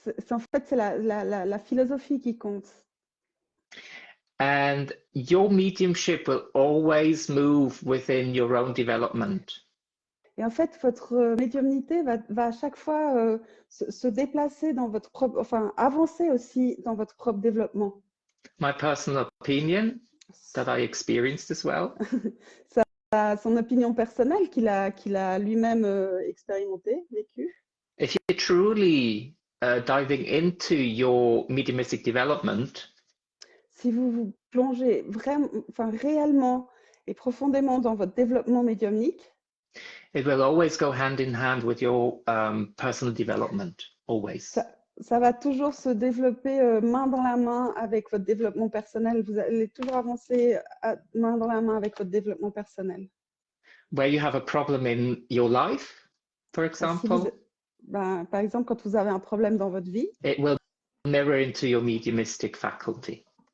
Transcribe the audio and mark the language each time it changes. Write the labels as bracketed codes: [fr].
[fr] En fait, c'est la philosophie qui compte. [en] And your mediumship will always move within your own development. [fr] Et en fait, votre médiumnité va à chaque fois se déplacer dans votre propre, enfin, avancer aussi dans votre propre développement. [en] My personal opinion that I experienced as well. [fr] Son opinion personnelle qu'il a lui-même expérimenté, vécu. [en] If you're truly diving into your mediumistic development, [fr] si vous vous plongez vraiment, enfin, réellement et profondément dans votre développement médiumnique, [en] it will always go hand in hand with your personal development, always. [fr] Ça va toujours se développer main dans la main avec votre développement personnel. Vous allez toujours avancer main dans la main avec votre développement personnel. [en] Where you have a problem in your life, for example, [fr] par exemple, quand vous avez un problème dans votre vie, [en] it will mirror into your mediumistic faculty.